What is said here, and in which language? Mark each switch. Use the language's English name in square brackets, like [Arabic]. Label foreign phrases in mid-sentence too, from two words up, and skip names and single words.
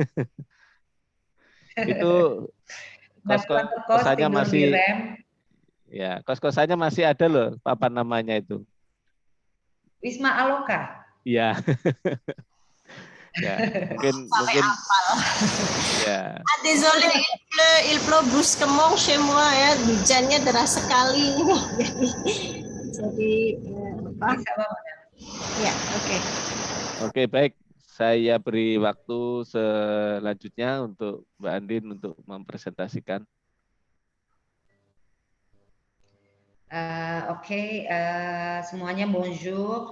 [Indonesian] Itu kos-kosannya masih ya, kos-kosannya masih ada loh, papan namanya itu. Wisma Aloka. Iya. Ya, mungkin ya. [French] Désolé, il pleut brusquement chez moi [Indonesian] ya, hujannya deras sekali ini. Jadi apa? Bisa, Bapak. Ya, oke. Oke, baik. Saya beri waktu selanjutnya untuk Mbak Andin untuk mempresentasikan. Oke, semuanya bonjour.